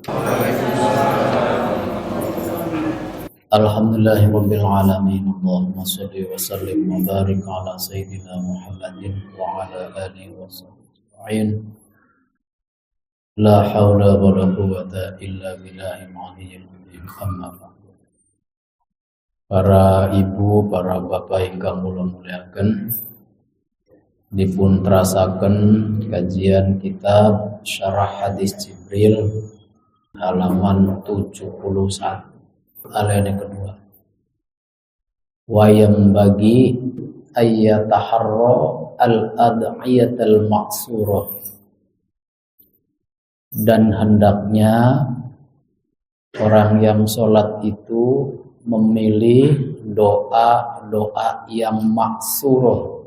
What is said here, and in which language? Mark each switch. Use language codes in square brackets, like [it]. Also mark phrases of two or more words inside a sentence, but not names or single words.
[ar] الحمد لله رب العالمين. اللهم صل وسلم وبارك على سيدنا محمد وعلى آله وصحبه. لا حول ولا قوة إلا بالله العلي العظيم. أما بعد. [jv] Para ibu, para bapak ingkang kula muliaken, dipun terasaken kajian kitab Syarah Hadis Jibril [id] halaman 71 aline kedua. [ar] وينبغي أن يتحرى الأدعية المقصورة, [id] dan hendaknya orang yang sholat itu memilih doa-doa yang maksurah.